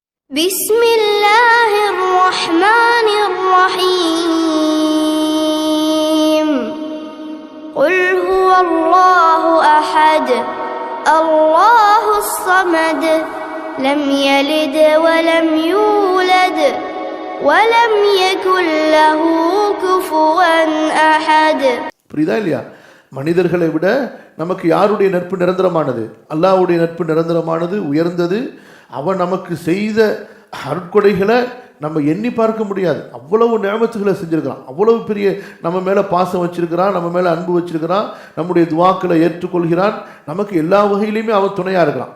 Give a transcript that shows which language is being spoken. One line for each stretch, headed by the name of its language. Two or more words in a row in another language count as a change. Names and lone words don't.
Arabic: بسم الله الرحمن الرحيم قل هو الله أحد الله الصمد لم يلد ولم يولد ولم يكن له كفوا أحد.
Tamil: புரியுதா இல்லையா? மனிதர்களை விட நமக்கு யாருடைய நட்பு நிரந்தரமானது? அல்லாஹ்வுடைய நட்பு நிரந்தரமானது, உயர்ந்தது. அவன் நமக்கு செய்த அருட்கொடைகளை நம்ம எண்ணி பார்க்க முடியாது. அவ்வளவு நியமத்துகளை செஞ்சிருக்கிறான், அவ்வளவு பெரிய நம்ம மேலே பாசம் வச்சிருக்கிறான், நம்ம மேலே அன்பு வச்சிருக்கிறான், நம்முடைய துவாக்களை ஏற்றுக்கொள்கிறான், நமக்கு எல்லா வகையிலையுமே அவன் துணையாக இருக்கிறான்.